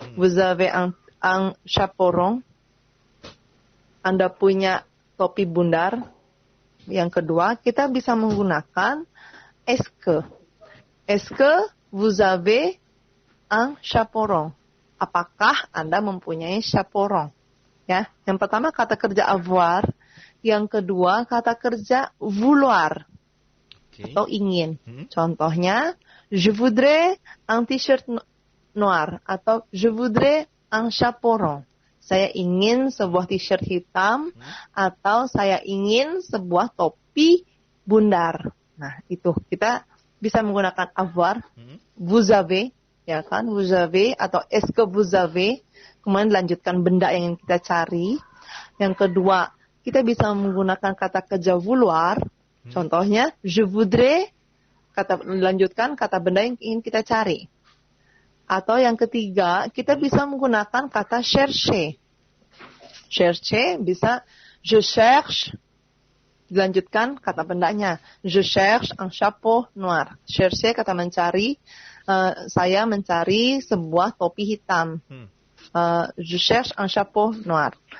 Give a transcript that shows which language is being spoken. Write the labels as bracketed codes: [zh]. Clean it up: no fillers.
[fr] Vous avez un chapeau rond? [id] Anda punya topi bundar? Yang kedua, kita bisa menggunakan est-ce que. [fr] Est-ce que vous avez un chapeau rond? [id] Apakah Anda mempunyai chapeau rond? Ya, yang pertama kata kerja avoir, yang kedua kata kerja vouloir atau ingin. [fr] Contohnya, je voudrais un t-shirt noir atau je voudrais un chapeau rond. [id] Saya ingin sebuah t-shirt hitam atau saya ingin sebuah topi bundar. Nah, itu kita bisa menggunakan avoir, [fr] vous avez, [id] ya kan, vous avez, atau [fr] est-ce que vous avez, [id] kemudian dilanjutkan benda yang ingin kita cari. Yang kedua, kita bisa menggunakan kata kerja vouloir, contohnya, [fr] je voudrais, [id] dilanjutkan kata benda yang ingin kita cari. Atau yang ketiga, kita bisa menggunakan kata chercher. Chercher bisa, [fr] je cherche, [id] dilanjutkan kata bendanya. [fr] Je cherche un chapeau noir. [id] Chercher kata mencari. Saya mencari sebuah topi hitam. [fr] Je cherche un chapeau noir.